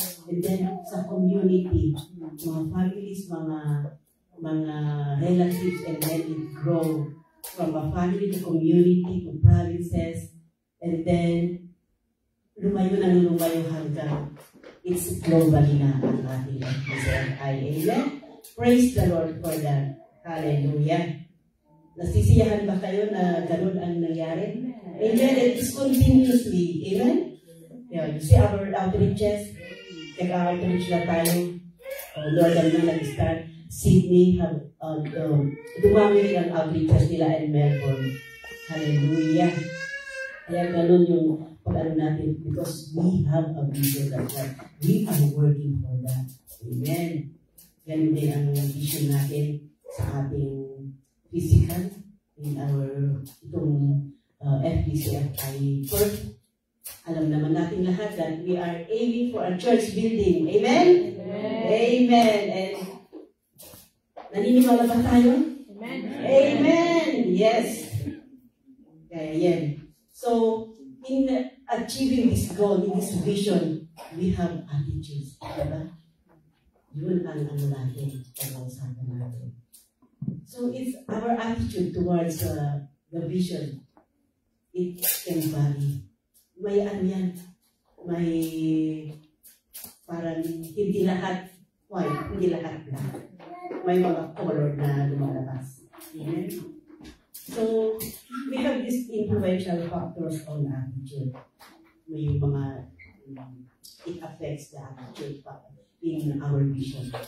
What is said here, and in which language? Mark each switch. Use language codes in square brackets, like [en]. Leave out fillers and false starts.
[en] And then, [tl] sa community, mga [en] families, mga relatives, and then it grow from a family to community to provinces. [tl] And then, lumayo hanggang it's globally na ang ating FBCFI. Amen? [en] Praise the Lord for that. Hallelujah. [tl] Nasisiyahan ba kayo na gano'n ang nangyari? [en] Amen. It is continuously. Amen? Yeah, you see our outreaches. [tl] Nag-outreach na tayo. Northern na nag-start. Sydney, dumami ang outreaches nila in Melbourne. Hallelujah. Kaya gano'n yung pag-ano natin [en] because we have a vision that we are working for that. [tl] Amen. Ganun din ang vision natin sa ating physical in our FBCFI Perth. Alam naman natin lahat [en] that we are aiming for a church building. [tl] Amen? Amen. Amen. And naniniwala ba tayo? Amen. Amen. Yes. Kaya yan. [en] So, in achieving this goal, in this vision, we have attitudes. [tl] Diba? Yun ang natin, pag-uusapan natin. [en] So, it's our attitude towards the vision. [tl] It can vary. May yan, may parang hindi lahat white, hindi lahat black. May mga color na lumalabas. [en] Amen? So, we have these influential factors on attitude. [tl] May mga, [en] it affects the attitude in our vision.